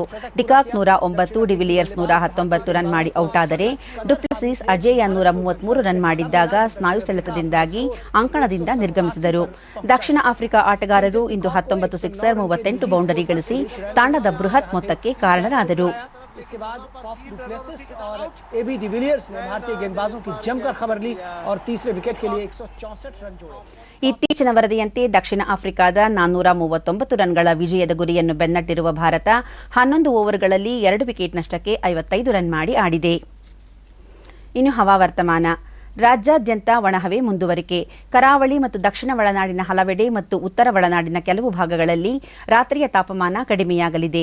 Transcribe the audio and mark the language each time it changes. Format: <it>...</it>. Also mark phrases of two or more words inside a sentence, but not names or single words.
<kn>ಡಿಕಾಕ್ 109, ಡಿವಿಲಿಯರ್ಸ್ 119 ರನ್ ಮಾಡಿ ಔಟ್ ಆದರೆ ಡುಪ್ಲೆಸಿಸ್ ಅಜೇಯ 133 ರನ್ ಮಾಡಿದ್ದಾಗ ಸ್ನಾಯು ಸೆಳೆತದಿಂದಾಗಿ ಅಂಕಣದಿಂದ ನಿರ್ಗಮಿಸಿದರು. ದಕ್ಷಿಣ ಆಫ್ರಿಕಾ ಆಟಗಾರರು ಇಂದು 19 ಸಿಕ್ಸರ್, 38 ಬೌಂಡರಿ ಗಳಿಸಿ ತಂಡದ ಬೃಹತ್ ಮೊತ್ತಕ್ಕೆ ಕಾರಣರಾದರು.</kn> <hi>इसके बाद फॉफ डुप्लेसिस और एबी डिविलियर्स ने भारतीय गेंदबाजों की जमकर खबर ली और तीसरे विकेट के लिए 164 रन जोड़े.</hi> <kn>ಇತ್ತೀಚಿನ ವರದಿಯಂತೆ ದಕ್ಷಿಣ ಆಫ್ರಿಕಾದ 439 ರನ್ಗಳ ವಿಜಯದ ಗುರಿಯನ್ನು ಬೆನ್ನಟ್ಟಿರುವ ಭಾರತ 11 ಓವರ್ಗಳಲ್ಲಿ 2 ವಿಕೆಟ್ ನಷ್ಟಕ್ಕೆ 55 ರನ್ ಮಾಡಿ ಆಡಿದೆ. ಇನ್ನು ಹವಾವರ್ತಮಾನ. ರಾಜ್ಯಾದ್ಯಂತ ಒಣಹವೆ ಮುಂದುವರಿಕೆ. ಕರಾವಳಿ ಮತ್ತು ದಕ್ಷಿಣ ಒಳನಾಡಿನ ಹಲವೆಡೆ ಮತ್ತು ಉತ್ತರ ಒಳನಾಡಿನ ಕೆಲವು ಭಾಗಗಳಲ್ಲಿ ರಾತ್ರಿಯ ತಾಪಮಾನ ಕಡಿಮೆಯಾಗಲಿದೆ.</kn>